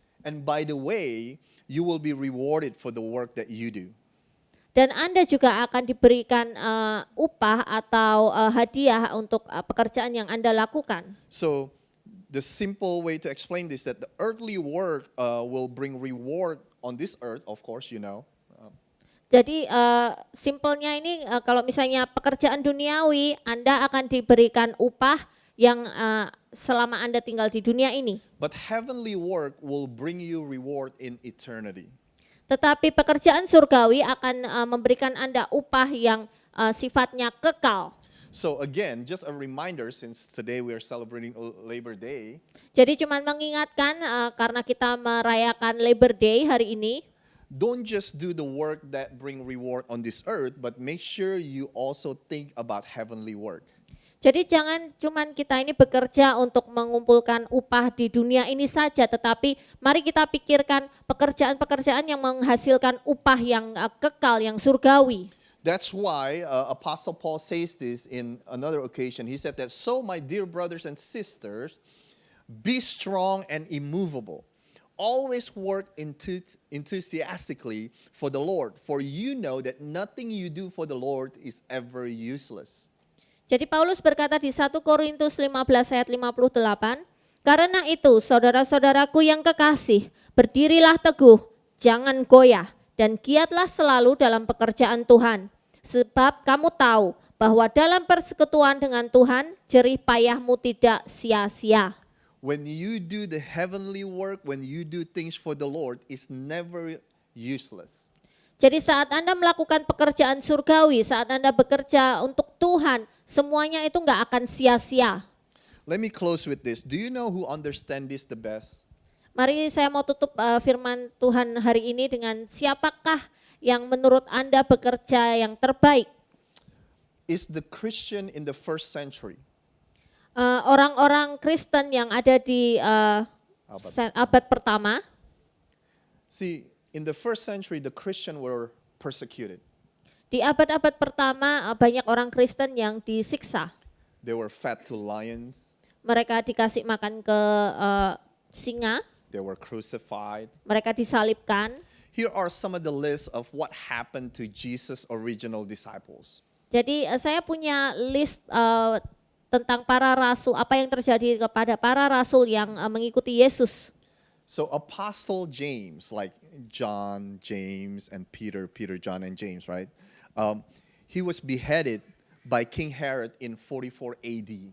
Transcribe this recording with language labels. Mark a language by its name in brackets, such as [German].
[English] And by the way, you will be rewarded for the work that you do. [Indonesian] Dan Anda juga akan diberikan upah atau hadiah untuk pekerjaan yang Anda lakukan. [English] So the simple way to explain this, that the earthly work will bring reward on this earth, of course, you know. [Indonesian] Jadi simpelnya ini kalau misalnya pekerjaan duniawi, Anda akan diberikan upah yang selama Anda tinggal di dunia ini. [English] But heavenly work will bring you reward in eternity. [Indonesian] Tetapi pekerjaan surgawi akan memberikan Anda upah yang sifatnya kekal. [English] So again, just a reminder, since today we are celebrating Labor Day, [Indonesian] Jadi cuman mengingatkan karena kita merayakan Labor Day hari ini, [English] don't just do the work that bring reward on this earth, but make sure you also think about heavenly work. [Indonesian] jadi jangan cuman kita ini bekerja untuk mengumpulkan upah di dunia ini saja, tetapi mari kita pikirkan pekerjaan-pekerjaan yang menghasilkan upah yang kekal, yang surgawi. [English] That's why Apostle Paul says this in another occasion. He said that, so my dear brothers and sisters, be strong and immovable. Always work enthusiastically for the Lord, for you know that nothing you do for the Lord is ever useless. [Indonesian] Jadi Paulus berkata di 1 Korintus 15 ayat 58, karena itu saudara-saudaraku yang kekasih, berdirilah teguh, jangan goyah, dan giatlah selalu dalam pekerjaan Tuhan. Sebab kamu tahu bahwa dalam persekutuan dengan Tuhan, jerih payahmu tidak sia-sia. [English] When you do the heavenly work, when you do things for the Lord, it's never useless. [Indonesian] Jadi saat Anda melakukan pekerjaan surgawi, saat Anda bekerja untuk Tuhan, semuanya itu enggak akan sia-sia. [English] Let me close with this. Do you know who understand this the best? [Indonesian] Mari saya mau tutup firman Tuhan hari ini dengan siapakah yang menurut Anda bekerja yang terbaik? [English] It's the Christian in the first century. [Indonesian] Orang-orang Kristen yang ada di abad pertama. [English] See, in the first century, the Christian were persecuted. [Indonesian] Di abad-abad pertama banyak orang Kristen yang disiksa. [English] They were fed to lions. [Indonesian] Mereka dikasih makan ke singa. [English] They were crucified. [Indonesian] Mereka disalibkan. [English] Here are some of the lists of what happened to Jesus' original disciples. [Indonesian] Jadi saya punya list tentang para rasul, apa yang terjadi kepada para rasul yang mengikuti Yesus. [English] So Apostle James, like John, James, and Peter, John, and James, right? He was beheaded by King Herod in 44 AD.